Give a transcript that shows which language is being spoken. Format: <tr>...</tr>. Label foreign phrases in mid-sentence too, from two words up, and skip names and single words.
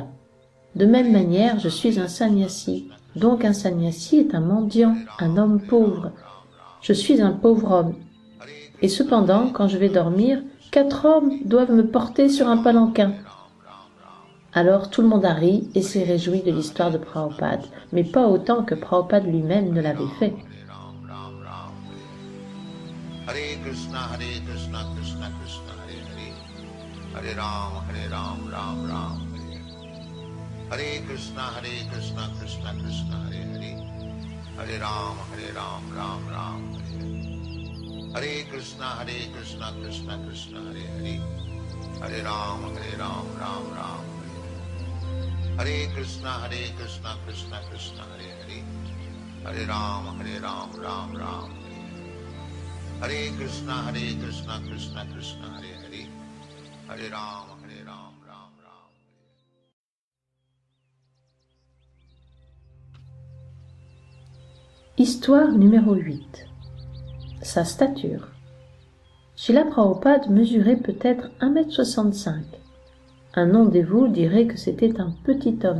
<fr>« De même manière, je suis un sannyasi, donc un sannyasi est un mendiant, un homme pauvre. Je suis un pauvre homme. Et cependant, quand je vais dormir, 4 hommes doivent me porter sur un palanquin. » Alors tout le monde a ri et s'est réjoui de l'histoire de Prabhupada, mais pas autant que Prabhupada lui-même ne l'avait fait.</fr> <sa>Hare Krishna, Krishna Krishna, Hare Hare. Hare Ram, Ram Ram, Hare Hare. Hare Krishna, Krishna Krishna, Hare Hare. Hare Ram, Ram Ram, Hare Hare. Hare Krishna, Krishna Krishna, Hare Hare. Hare Ram, Ram Ram. Hare Krishna, Krishna Krishna, Hare Hare. Hare Ram, Ram Ram. Hare Krishna, Krishna Krishna, Hare Hare. Hare Ram, Ram Ram.</sa> <fr>Histoire numéro 8. Sa stature. Srila Prabhupada mesurait peut-être 1,65 m. Un non-dévot dirait que c'était un petit homme.</fr>